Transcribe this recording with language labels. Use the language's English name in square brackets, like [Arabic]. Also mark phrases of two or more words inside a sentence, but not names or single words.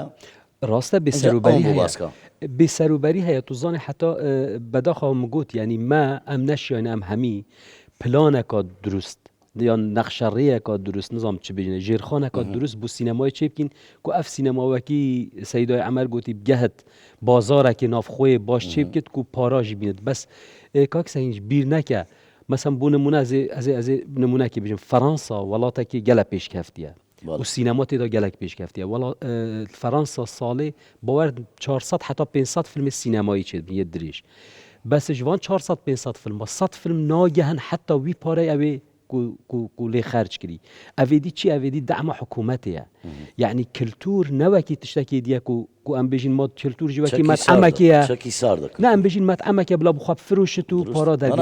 [Kurdish] ڕاستە بێسەروبەری هەیە تو زانێ حتا بەداخەوە مگوت یعنی ما ئەم نەشیانە ئەم هەمی پلانێکا دروست یان نەخشەڕەیەکا دروست نزانم چ بژینە ژێرخانێکا دروست بۆ سینەمای چێ بکەین کو ئەف سینەماوەکی سەیدای عەمەر گوتی بگەهت بازارێکی نافخۆی باش چێ بکەیت کو پاراژی بینێت بەس کاک سەهینج بیر نەکە مەسەن بۆ نمونە ئەزێ نمونەکی بژین فەڕەنسا وڵاتێکی گەلە پێشکەفتیە و سینما تێدا gelek pêşkeftiye wala Fransa salê bawer 400 heta 500 filmê sînemayî çêbûye dirêj bes ji van 400-500 filma 100 film nagihin heta wî pareyê ew ê ku lê xerc kirî ev dî çi ev dî dema hikûmetê ye yani kültûr newekî tiştekê diye ku em bêjin ma kültûr ji wekî met'emekê ye ne em bêjin met'emekê bila bixwe firoşit û para derê